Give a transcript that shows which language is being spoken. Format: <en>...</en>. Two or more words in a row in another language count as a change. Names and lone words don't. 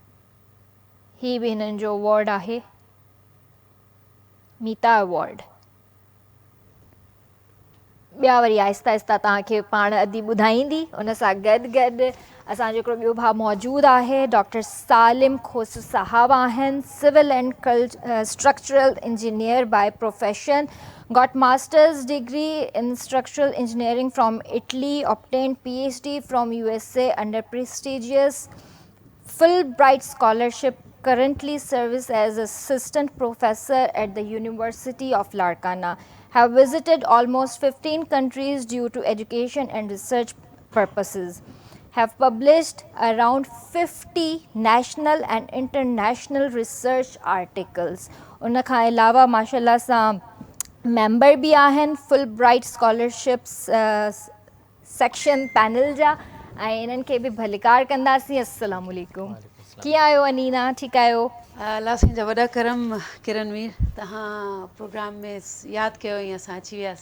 <sd>ही बि हिननि जो अवॉर्ड आहे, मीता अवॉर्ड। ॿिया वरी आहिस्ता आहिस्ता तव्हांखे पाण अदी ॿुधाईंदी। उन सां गॾु गॾु असांजो हिकिड़ो ॿियो भाउ मौजूदु आहे, डॉक्टर सालिम खोसू साहब आहिनि, सिविल</sd> <en>and structural engineer by profession, got master's degree in structural engineering from Italy, obtained PhD from USA under prestigious Fulbright scholarship, currently serves as assistant professor at the University of Larkana, have visited almost 15 countries due to education and research purposes, have published around 50 national and international research articles.</en> <sd>उन खां अलावा माशाल्लाह सां मेंबर भी आहिनि</sd> <en>Fulbright scholarships section panel</en> <sd>जा, ऐं इन्हनि खे बि भलिकार कंदासीं।</sd> <ar>السلام عليكم,</ar> <sd>कीअं आहियो अनीना, ठीकु आहियो? अल्लाह जा वॾा करम किरणवीर, तव्हां प्रोग्राम में यादि कयो ऐं असां अची वियासीं।</sd>